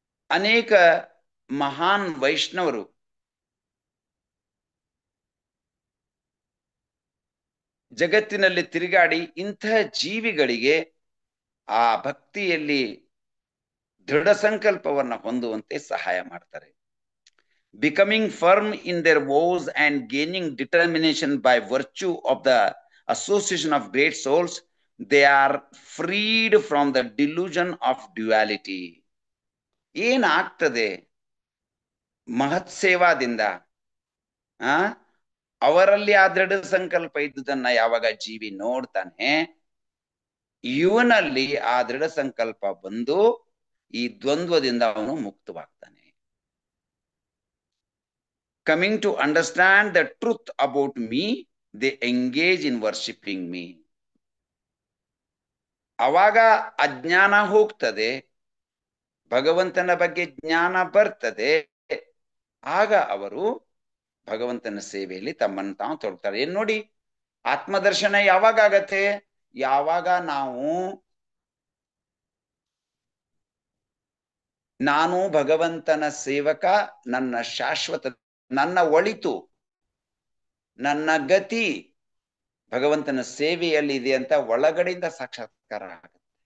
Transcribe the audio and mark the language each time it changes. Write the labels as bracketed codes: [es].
[kn] ಅನೇಕ ಮಹಾನ್ ವೈಷ್ಣವರು ಜಗತ್ತಿನಲ್ಲಿ ತಿರುಗಾಡಿ ಇಂತಹ ಜೀವಿಗಳಿಗೆ ಆ ಭಕ್ತಿಯಲ್ಲಿ ದೃಢ ಸಂಕಲ್ಪವನ್ನ ಹೊಂದುವಂತೆ ಸಹಾಯ ಮಾಡ್ತಾರೆ. [en] Becoming firm in their vows and gaining determination by virtue of the association of great souls, they are freed from the delusion of duality. [kn] ಏನಾಗ್ತದೆ ಮಹತ್ ಸೇವಾದಿಂದ? ಅವರಲ್ಲಿ ಆ ದೃಢ ಸಂಕಲ್ಪ ಇದ್ದುದನ್ನ ಯಾವಾಗ ಜೀವಿ ನೋಡ್ತಾನೆ, ಇವನಲ್ಲಿ ಆ ದೃಢ ಸಂಕಲ್ಪ ಬಂದು ಈ ದ್ವಂದ್ವದಿಂದ ಅವನು ಮುಕ್ತವಾಗ್ತಾನೆ. [en] Coming to understand the truth about me, they engage in worshipping me. [kn] ಅವಾಗ ಅಜ್ಞಾನ ಹೋಗ್ತದೆ, ಭಗವಂತನ ಬಗ್ಗೆ ಜ್ಞಾನ ಬರ್ತದೆ. ಆಗ ಅವರು ಭಗವಂತನ ಸೇವೆಯಲ್ಲಿ ತಮ್ಮನ್ನು ತಾವು ತೊಡಗ್ತಾರೆ. ಏನ್ ನೋಡಿ, ಆತ್ಮದರ್ಶನ ಯಾವಾಗ ಆಗತ್ತೆ? ಯಾವಾಗ ನಾನು ಭಗವಂತನ ಸೇವಕ, ನನ್ನ ಶಾಶ್ವತ, ನನ್ನ ಒಳಿತು, ನನ್ನ ಗತಿ ಭಗವಂತನ ಸೇವೆಯಲ್ಲಿ ಇದೆ ಅಂತ ಒಳಗಡೆಯಿಂದ ಸಾಕ್ಷಾತ್ಕಾರ ಆಗುತ್ತೆ.